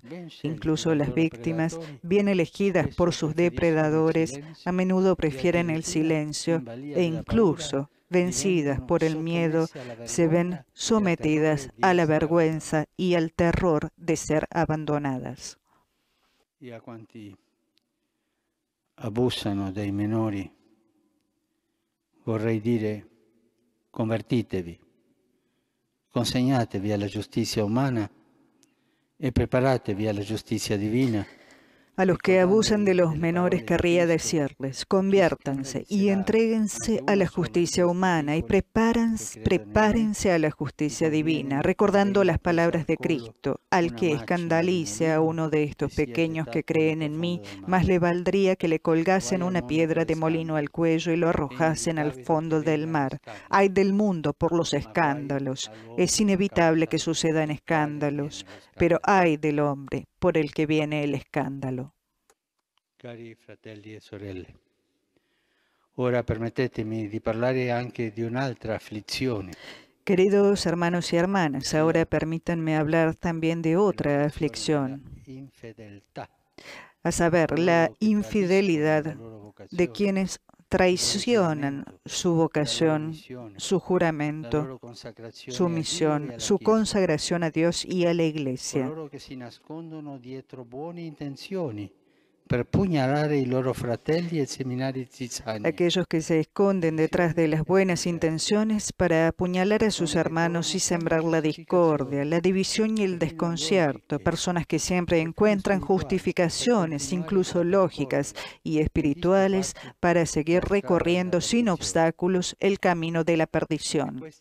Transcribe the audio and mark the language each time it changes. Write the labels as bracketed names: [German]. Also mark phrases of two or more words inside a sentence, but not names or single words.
[Spanish] Incluso las víctimas, bien elegidas por sus depredadores, a menudo prefieren el silencio e incluso, vencidas por el miedo, se ven sometidas a la vergüenza y al terror de ser abandonadas. [Italian] Y a quanti abusano dei minori, vorrei dire: convertitevi, consegnatevi alla giustizia umana e preparatevi alla giustizia divina. [Spanish] A los que abusan de los menores querría decirles: conviértanse y entréguense a la justicia humana y prepárense a la justicia divina, recordando las palabras de Cristo: al que escandalice a uno de estos pequeños que creen en mí, más le valdría que le colgasen una piedra de molino al cuello y lo arrojasen al fondo del mar. Ay del mundo por los escándalos. Es inevitable que sucedan escándalos, pero ay del hombre por el que viene el escándalo. [Italian] Cari fratelli e sorelle, ora permettetemi di parlare anche di un'altra afflizione. [Spanish] Queridos hermanos y hermanas, ahora permítanme hablar también de otra aflicción, a saber, la infidelidad de quienes traicionan su vocación, su juramento, su misión, su consagración a Dios y a la Iglesia. [Italian] per pugnalare i loro fratelli e seminare zizzania. [Spanish] Aquellos que se esconden detrás de las buenas intenciones para apuñalar a sus hermanos y sembrar la discordia, la división y el desconcierto. Personas que siempre encuentran justificaciones, incluso lógicas y espirituales, para seguir recorriendo sin obstáculos el camino de la perdición.